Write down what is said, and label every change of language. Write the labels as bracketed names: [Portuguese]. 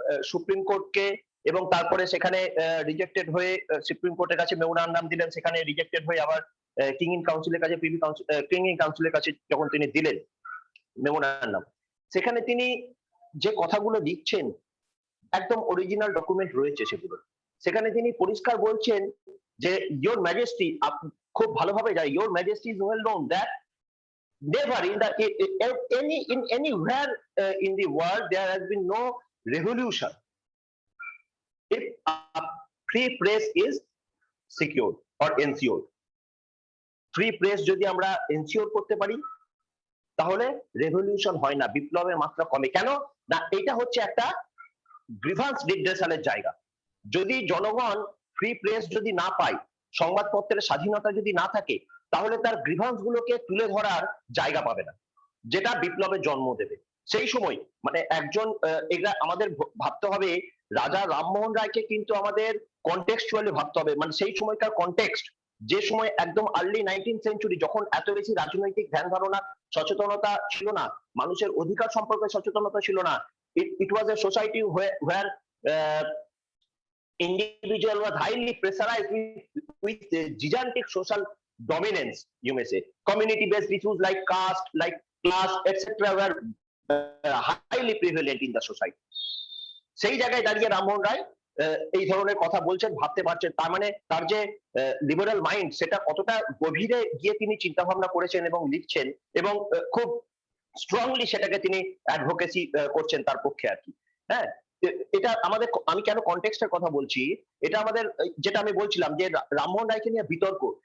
[Bangla] Supreme কোর্টকে, এবং তারপরে সেখানে রিজেক্টেড হয়ে সুপ্রিম কোর্টের কাছে মেমোরান্ডাম নাম দিলেন, সেখানে রিজেক্টেড হয়ে আবার কিং ইন কাউন্সিলের কাছে, কিং ইন কাউন্সিলের কাছে যখন তিনি দিলেন মেমোরান্ডাম, সেখানে তিনি যে কথাগুলো লিখছেন একদম অরিজিনাল ডকুমেন্ট রয়েছে সেগুলো। সেখানে তিনি পরিষ্কার বলছেন যে [English] your majesty, [Bangla] খুব ভালোভাবে জানি, [English] Your majesty is well known that never in anywhere in the world there has been no revolution if a free press is secured or ensured. [Bangla] free press যদি আমরা এনশিওর করতে পারি, তাহলে রেভলিউশন হয় না, বিপ্লবের মাত্রা কমে। কেন না? এটা হচ্ছে একটা গ্রিভান্স রিড্রেসালের জায়গা। যদি জনগণ ফ্রি প্রেস যদি না পায়, সংবাদপত্রের স্বাধীনতা যদি না থাকে, তাহলে তার গ্রিভান্স গুলোকে তুলে ধরার জায়গা পাবে না, যেটা বিপ্লবের জন্ম দেবে। সেই সময় মানে একজন এটা আমাদের ভাবতে হবে, রাজা রামমোহন রায়কে কিন্তু আমাদের কনটেক্সচুয়ালি ভাবতে হবে। মানে সেই সময়কার কনটেক্সট, যে সময় একদম আর্লি 19th সেঞ্চুরি, যখন এত বেশি রাজনৈতিক ধ্যান ধারণা, সচেতনতা ছিল না, মানুষের অধিকার সম্পর্কে সচেতনতা ছিল না। [English] It was a society where individual was highly pressurized with gigantic social dominance, you may say. Community based issues like caste, like class, etc. were highly prevalent in the society. [Bangla] সেই জায়গায় দাঁড়িয়ে রামমোহন রায় এই ধরনের কথা বলছেন, ভাবতে পারছেন। তার মানে তার যে লিবারাল মাইন্ড, সেটা কতটা গভীরে গিয়ে তিনি চিন্তা ভাবনা করেছেন এবং লিখছেন, এবং খুব স্ট্রংলি সেটাকে তিনি অ্যাডভোকেসি করছেন তার পক্ষে আর কি। হ্যাঁ, এটা আমাদের, আমি কেন কনটেক্সটের কথা বলছি, এটা আমাদের, যেটা আমি বলছিলাম যে রামমোহন রায়কে নিয়ে বিতর্ক,